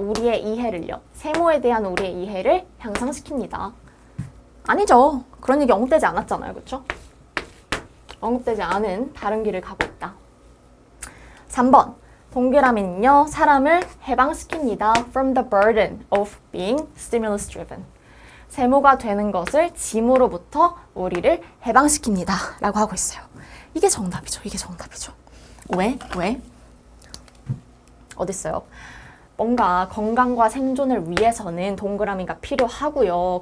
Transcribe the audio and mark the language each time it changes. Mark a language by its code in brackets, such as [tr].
[ko] 우리의 이해를요. 세모에 대한 우리의 이해를 향상시킵니다. 아니죠. 그런 얘기 언급되지 않았잖아요. 그쵸? 언급되지 않은 다른 길을 가고 있다. 3번. 동그라미는요, 사람을 해방시킵니다. [en] From the burden of being stimulus driven. [ko] 세모가 되는 것을 짐으로부터 우리를 해방시킵니다. 라고 하고 있어요. 이게 정답이죠. 왜? 어딨어요? 뭔가 건강과 생존을 위해서는 동그라미가 필요하고요.